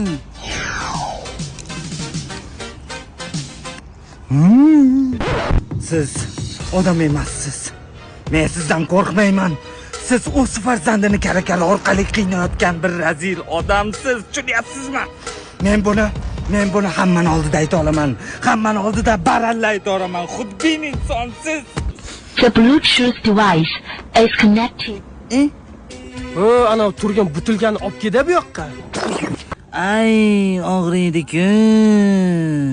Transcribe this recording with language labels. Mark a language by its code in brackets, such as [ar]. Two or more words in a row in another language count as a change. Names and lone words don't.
[uz] Siz odam emassiz. Men sizdan qo'rqmayman. Siz o'z farzandini kara-kara orqali qiynayotgan bir razil odamsiz. Tushunyapsizmi? Men buni hammani oldida ayta olaman. Hammani oldida baralla ayta olaman. Xudbin insonsiz. [en] The Bluetooth device is connected. [uz] O, ana turgan butilgani olib keldi bu yoqqa. Ay, og'riydi-ku.